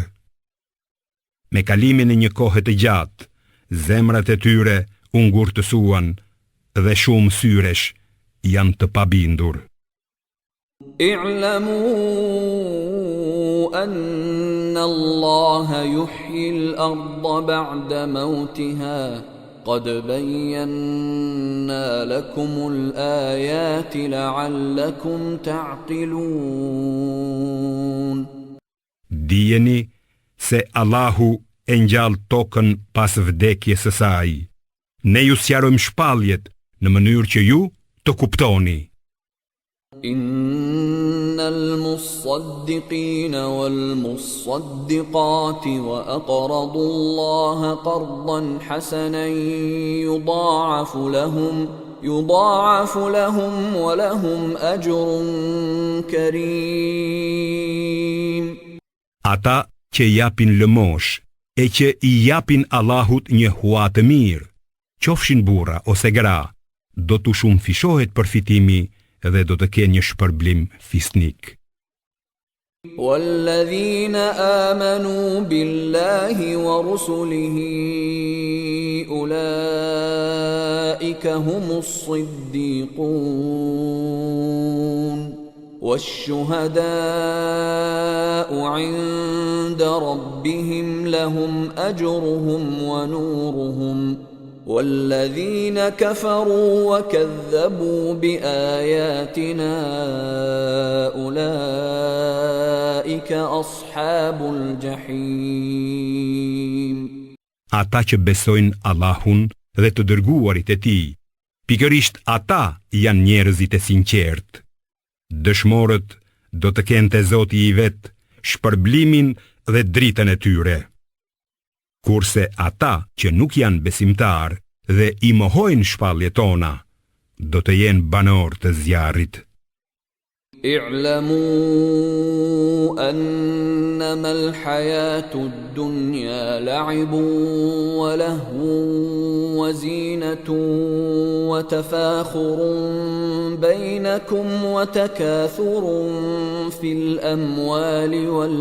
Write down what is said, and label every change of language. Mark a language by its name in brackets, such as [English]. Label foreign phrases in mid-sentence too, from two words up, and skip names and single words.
[Albanian] Me kalimin e një kohe të gjatë, zemrat e tyre u ngurtësuan dhe shumë syresh janë të pabindur. [Arabic] اعلموا أن الله يحيي الأرض بعد موتها قد بينا لكم الآيات لعلكم تعقلون. [Albanian] Dijeni se Allahu e ngjall tokën pas vdekjes së saj. Ne ju sqarojmë shpalljet në mënyrë që ju të kuptoni. [Arabic] إن المصدقين والمصدقات وأقرضوا الله قرضا حسنا يضاعف لهم ولهم أجر كريم. [Albanian] Ata që japin lëmosh e që i japin Allahut një hua të mirë, qofshin burra ose gra, do t'u shumë fishohet përfitimi dhe do të kenë një shpërblim fisnik. [Arabic] والذين آمنوا بالله ورسله أولئك هم الصديقون والشهداء عند ربهم لهم أجرهم ونورهم والذين كفروا وكذبوا بآياتنا أولئك أصحاب الجحيم. [Albanian] Ata që besojnë Allahun dhe të dërguarit e tij, pikërisht ata janë njerëzit e sinqert. Dëshmorët do të kenë te Zoti i vet shpërblimin dhe dritën e tyre. Kurse ata që nuk janë besimtar dhe i mohojnë shpalljet tona, do të jenë banor të zjarrit. [Arabic] اعلموا أنما الحياة الدنيا لعب ولهو وزينة وتفاخر بينكم وتكاثر في الأموال